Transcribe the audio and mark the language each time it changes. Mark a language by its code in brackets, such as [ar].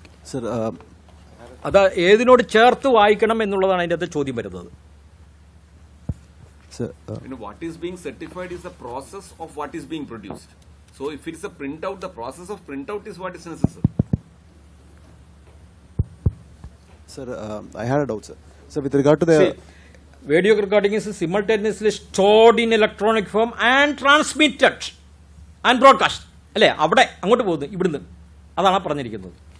[ml] Sir, അത് ഏതിനോട് ചേർത്ത് വായിക്കണം എന്നുള്ളതാണ് അതിൻ്റെ അകത്ത് ചോദ്യം വരുന്നത്. [en] What is being certified is the process of what is being produced. So if it is a printout, the process of printout is what is necessary. Sir, I had a doubt, sir. So with regard to the video recording is simultaneously stored in electronic form and transmitted and broadcast. [ml] അല്ലേ, അവിടെ അങ്ങോട്ട് പോകുന്നു, ഇവിടുന്ന് അതാണ് പറഞ്ഞിരിക്കുന്നത്.